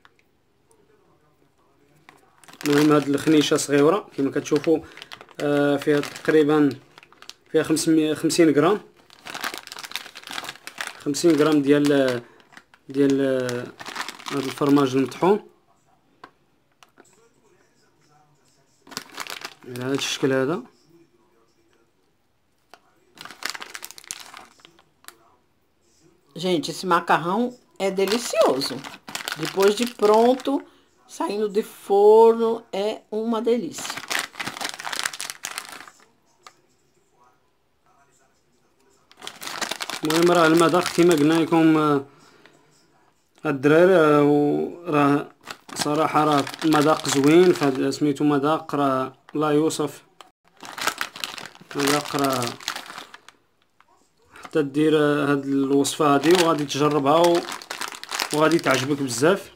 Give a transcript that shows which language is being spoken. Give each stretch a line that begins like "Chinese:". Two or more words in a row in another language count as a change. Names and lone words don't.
Arabic: المهم هاد الخنيشة صغيرة كما كتشوفوا، فيها تقريبا فيها 50 غرام 50 غرام ديال هاد الفرماج المطحون على هاد الشكل هذا.
Portuguese: Gente, esse macarrão é delicioso. Depois de pronto, saindo de forno, é uma delícia.
Arabic: المهم راه المذاق كما قلنا لكم الدراري، راه صراحة راه مذاق زوين. فهاد سميتو مذاق راه لا يوصف. مذاق راه حتى دير هاد الوصفة هادي وغادي تجربها وغادي تعجبك بزاف.